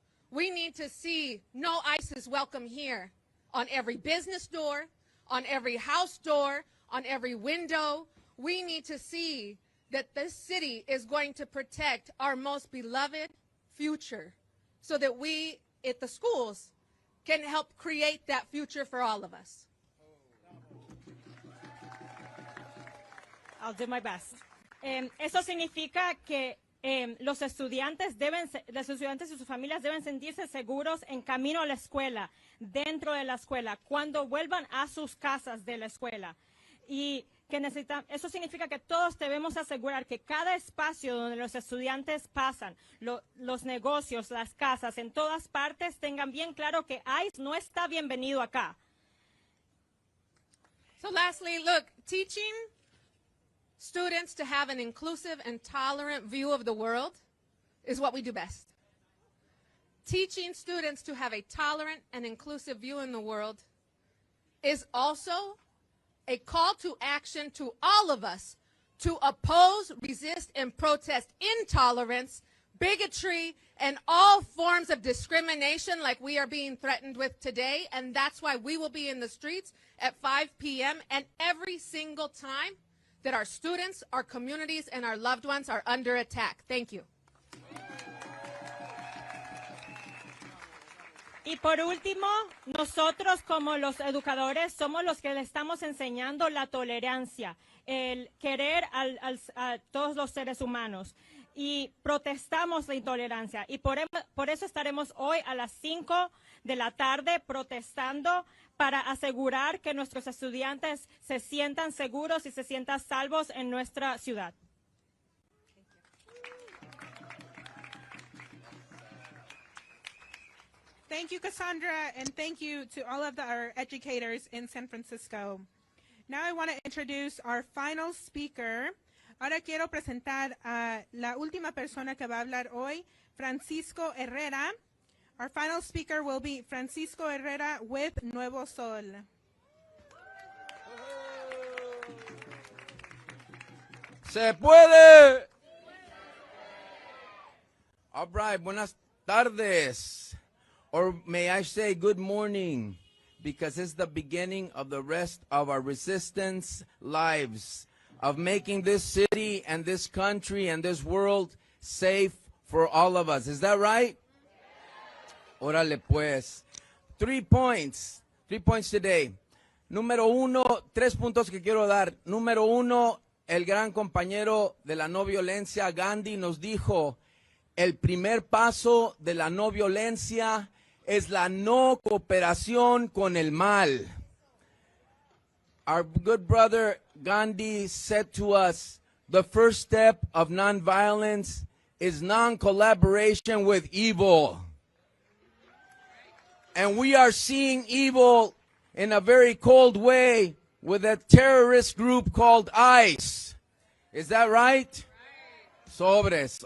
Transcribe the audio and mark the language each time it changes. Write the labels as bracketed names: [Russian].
[English] We need to see no ICE is welcome here on every business door, on every house door, on every window. We need to see that this city is going to protect our most beloved future so that we at the schools can help create that future for all of us. I'll do my best. [Spanish] Eso significa que los estudiantes y sus familias deben sentirse seguros en camino a la escuela, dentro de la escuela, cuando vuelvan a sus casas de la escuela. Y que eso significa que todos debemos asegurar que cada espacio donde los estudiantes pasan, los negocios, las casas, en todas partes, tengan bien claro que ICE no está bienvenido acá. [English] So lastly, look, teaching students to have an inclusive and tolerant view of the world is what we do best. Teaching students to have a tolerant and inclusive view in the world is also a call to action to all of us to oppose, resist, and protest intolerance bigotry, and all forms of discrimination like we are being threatened with today. And that's why we will be in the streets at 5 p.m. and every single time that our students, our communities, and our loved ones are under attack. Thank you. [Spanish] Y por último, nosotros como los educadores somos los que le estamos enseñando la tolerancia, el querer a todos los seres humanos. Y protestamos la intolerancia. Y por eso estaremos hoy a las 5 de la tarde protestando para asegurar que nuestros estudiantes se sientan seguros y se sientan salvos en nuestra ciudad. [English] Thank you, Cassandra, and thank you to all of our educators in San Francisco. Now I want to introduce our final speaker. [Spanish] Ahora quiero presentar a la última persona que va a hablar hoy, Francisco Herrera. [English] Our final speaker will be Francisco Herrera with Nuevo Sol. [Spanish] ¡Se puede! [English] All right, buenas tardes. Or may I say good morning, because it's the beginning of the rest of our resistance lives, of making this city and this country and this world safe for all of us. Is that right? Órale pues. 3 points today. [Spanish] Número uno, 3 puntos que quiero dar. Número uno, el gran compañero de la no violencia, Gandhi, nos dijo, el primer paso de la no violencia es la no cooperación con el mal. [English] Our good brother Gandhi said to us, the first step of nonviolence is non-collaboration with evil. And we are seeing evil in a very cold way with a terrorist group called ICE. Is that right? Sobres.